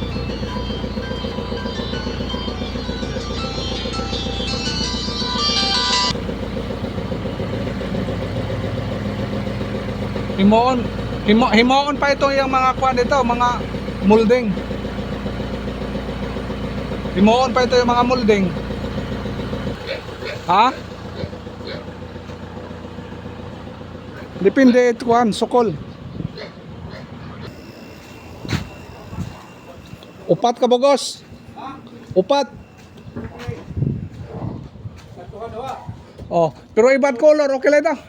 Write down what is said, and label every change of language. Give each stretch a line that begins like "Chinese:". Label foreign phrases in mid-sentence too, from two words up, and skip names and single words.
Waray: Himoon pa ito yung mga kwan dito, mga molding. Himoon pa ito yung mga molding. Ha? Depende ito kwan, sukol. Upat ka bogos? Upat. Oh, pero ibat color, okay lang ito?